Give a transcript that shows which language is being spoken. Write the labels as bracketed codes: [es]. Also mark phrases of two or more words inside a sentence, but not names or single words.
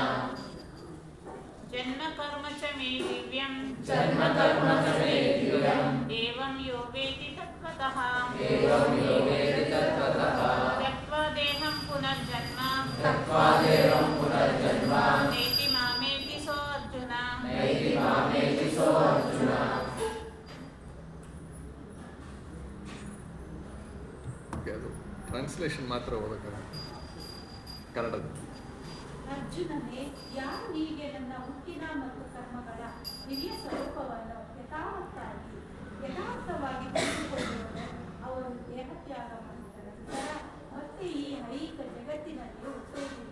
[sa] जन्म कर्म च मे दिव्यं एवं यो वेति तत्त्वतः त्यक्त्वा देहं पुनर्जन्म नैति मामेति सो अर्जुन. [kn] ಅದು ಟ್ರಾನ್ಸ್ಲೇಷನ್ ಮಾತ್ರ ಓದಕ್ಕಾಗುತ್ತೆ ಕನ್ನಡದ. ಅರ್ಜುನನೇ, ಯಾರು ಹೀಗೆ ನನ್ನ ಹುಟ್ಟಿನ ಮತ್ತು ಕರ್ಮಗಳ ಹಿರಿಯ ಸ್ವರೂಪವನ್ನು ಯಥಾರ್ಥವಾಗಿ ತಿಳಿದುಕೊಳ್ಳುವರು ಅವರು ದೇಹತ್ಯಾಗ ಮಾಡಿದ ನಂತರ ಮತ್ತೆ ಈ ಐಹಿಕ ಜಗತ್ತಿನಲ್ಲಿ ಹುಟ್ಟುವುದಿಲ್ಲ.